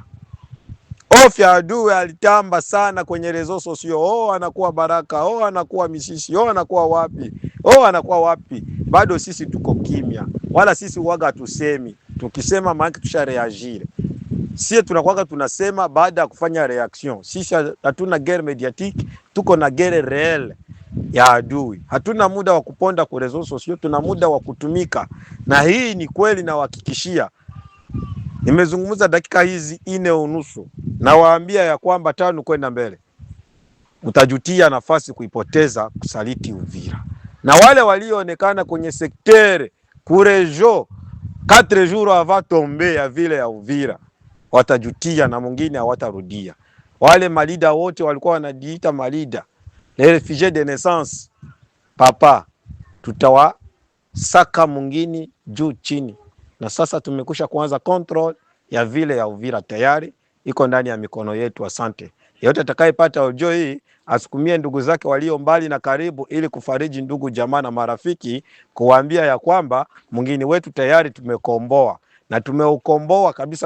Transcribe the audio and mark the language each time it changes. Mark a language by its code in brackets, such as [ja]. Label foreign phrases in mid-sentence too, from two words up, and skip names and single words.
[sw] Ofya adui alitamba sana kwenye [fr] rezo sosio, [sw] anakuwa Baraka, anakuwa Misisi, anakuwa wapi. Bado sisi tuko kimya, wala sisi waga tusemi. Tukisema maana tusha reagir. Sisi tunakuwa tunasema baada ya kufanya reaction. Sisi hatuna [fr] guerre mediatique, [sw] tuko na [fr] guerre réelle [sw] ya adui. Hatuna muda wa kuponda kwa [fr] rezo sosio, [sw] tuna muda wa kutumika. Na hii ni kweli, na wahakikishia. Nimezungumza dakika hizi 4:30, na waambia ya kwamba 5 kwenda mbele utajutia nafasi kuipoteza kusaliti Uvira. Na wale walioonekana kwenye sektere kurejo 4 [fr] jours avant [sw] tombe ya vile ya Uvira watajutia, na mwingine hawatarudia. Wale malida wote walikuwa wanajiita malida, [fr] les réfugiés de naissance, papa, [sw] tutawasaka mwingine juu chini. Na sasa tumekusha kuanza control ya vile ya Uvira, tayari iko ndani ya mikono yetu. Asante. Yeyote atakayepata audio hii asukumie ndugu zake walio mbali na karibu, ili kufariji ndugu jamaa na marafiki, kuwaambia ya kwamba mwingine wetu tayari tumekomboa, na tumeukomboa kabisa.